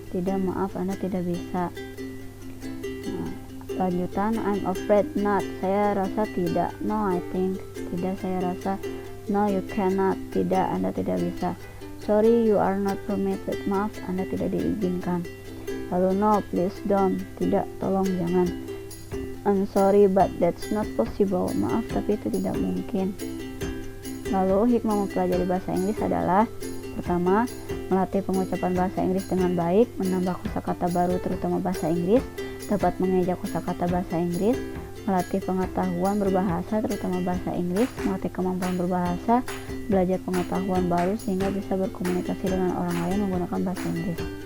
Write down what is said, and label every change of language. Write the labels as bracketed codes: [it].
[id] Tidak, maaf Anda tidak bisa. Nah, lanjutan, [en] I'm afraid not. [id] Saya rasa tidak. [en] No, I think. [id] Tidak, saya rasa. [en] No, you cannot. [id] Tidak, Anda tidak bisa. [en] Sorry, you are not permitted. [id] Maaf, Anda tidak diizinkan. Lalu [en] no, please don't. [id] Tidak, tolong jangan. [en] I'm sorry but that's not possible. [id] Maaf tapi itu tidak mungkin. Lalu hikmah mempelajari bahasa Inggris adalah: pertama, melatih pengucapan bahasa Inggris dengan baik, menambah kosakata baru terutama bahasa Inggris, dapat mengeja kosakata bahasa Inggris, melatih pengetahuan berbahasa terutama bahasa Inggris, melatih kemampuan berbahasa, belajar pengetahuan baru sehingga bisa berkomunikasi dengan orang lain menggunakan bahasa Inggris.